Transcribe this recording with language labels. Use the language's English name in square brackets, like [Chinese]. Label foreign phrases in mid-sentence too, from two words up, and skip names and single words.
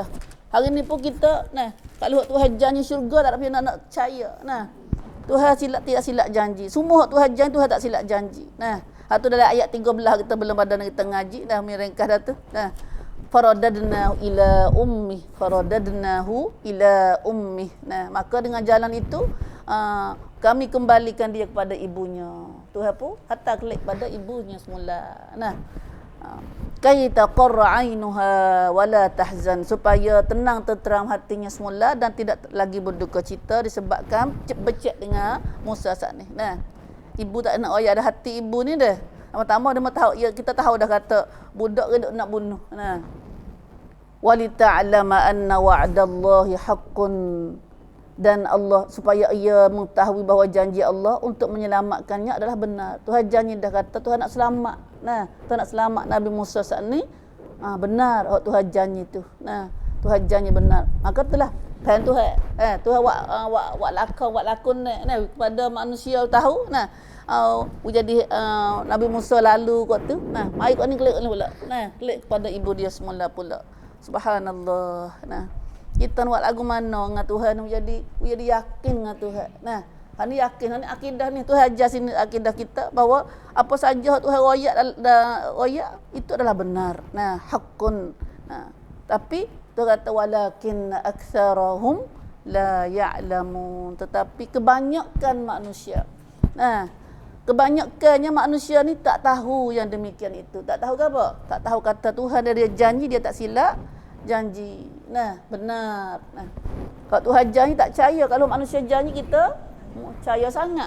[Malay] Hari ni pun kita kalau Tuhan janji syurga tak ada nak percaya. Nah. Tuhan tidak silap janji. Semua Tuhan janji Tuhan tak silap janji. Nah, itu dalam ayat 13 kita belum pada kita ngaji dah merengkah dah tu. Nah. [Arabic] فرددناه إلى أمه. [Malay] Nah, maka dengan jalan itu kami kembalikan dia kepada ibunya. Tuhan pun hatta klik pada ibunya semula. Nah. [Arabic] كي تقر عينها ولا تحزن, [Malay] supaya tenang tenteram hatinya semula dan tidak lagi berduka cita disebabkan becek dengan Musa saat ni. Nah. Ibu tak nak royak ada hati ibu ni dah. Pertama dia tahu kita tahu dah kata budak dia nak bunuh. Nah. [Arabic] ولتعلم أن وعد الله حق, [Malay] dan Allah supaya ia mengetahui bahawa janji Allah untuk menyelamatkannya adalah benar. Tuhan janji dah kata Tuhan nak selamat. Nah, Tuhan nak selamat Nabi Musa saat ni. Benar Tuhan janji tu. Nah, Tuhan janji benar. Maka itulah kan Tuhan. Tuhan buat lakon kepada manusia tahu. Nah, jadi Nabi Musa lalu kot tu. Nah, mari kau ni klik pula. Nah, klik kepada ibu dia semula pula. Subhanallah. Nah, kita nak buat lagu mana dengan Tuhan jadi yakin dengan Tuhan. Nah, ni yakin, ni akidah ni Tuhan ajar sini akidah kita bahawa apa saja Tuhan royak itu adalah benar. Nah, hakun. Nah, tapi Tuhan kata [Arabic] ولكن أكثرهم لا يعلمون, [Malay] tetapi kebanyakan manusia. Nah, kebanyakannya manusia ni tak tahu yang demikian itu. Tak tahu ke apa? Tak tahu kata Tuhan dia janji, dia tak silap janji. Nah, benar. Nah, kalau Tuhan janji tak percaya. Kalau manusia janji kita percaya sangat.